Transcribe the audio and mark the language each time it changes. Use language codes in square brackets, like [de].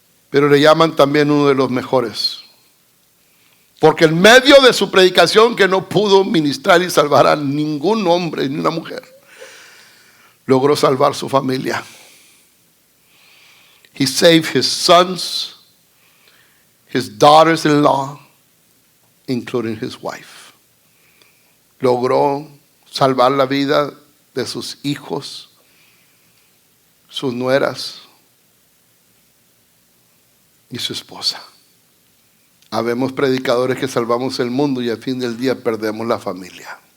[es] Pero le llaman también uno de los mejores. Porque en medio de su predicación, que no pudo ministrar y salvar a ningún hombre ni una mujer, logró salvar su familia. [en] He saved his sons, his daughters-in-law, including his wife. [es] Logró salvar la vida de sus hijos, sus nueras y su esposa. Habemos predicadores que salvamos el mundo y al fin del día perdemos la familia.